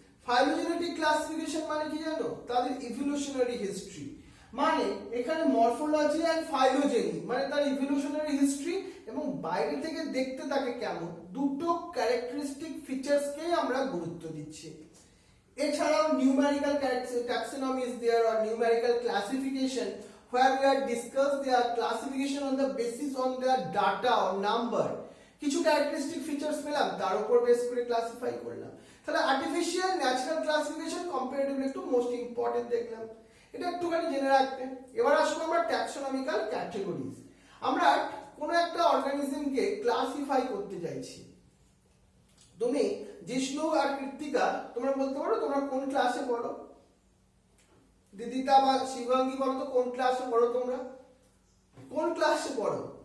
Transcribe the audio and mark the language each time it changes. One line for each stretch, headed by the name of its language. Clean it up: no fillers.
Bangla: Phylogenetic classification মানে কি জানো, তাদের ইভলিউশনারি হিস্ট্রি। মানে এখানে মরফোলজি এন্ড ফাইলোজেনি মানে তার ইভলিউশনারি হিস্ট্রি এবং বাইরে থেকে দেখতে তাকে কেমন, দুটো ক্যারেক্টারিস্টিক ফিচার্সকেই আমরা গুরুত্ব দিচ্ছি। এছাড়াও
English: numerical taxonomy is there or numerical classification where we are discuss their classification on the basis on their data or number,
Bangla: কিছু ক্যারেক্টারিস্টিক ফিচার্স পেলাম তার উপর বেস করে ক্লাসিফাই করলাম। তাহলে আর্টিফিশিয়াল ন্যাচারাল ক্লাসিফিকেশন কম্পারেটিভলি একটু মোস্ট ইম্পর্টেন্ট দেখলাম, এটা একটুখানি জেনে রাখতে। এবার আসবো আমরা ট্যাক্সোনমিক্যাল ক্যাটাগরিজ। আমরা কোনো একটা অর্গানিজমকে ক্লাসিফাই করতে চাইছি। তুমি জিষ্ণু আর কৃত্তিকা তোমরা বলতে পারো তোমরা কোন ক্লাসে পড়ো, দিদিতা বা শিবাঙ্গী বলো তো কোন ক্লাসে পড়ো, তোমরা কোন ক্লাসে পড়ো?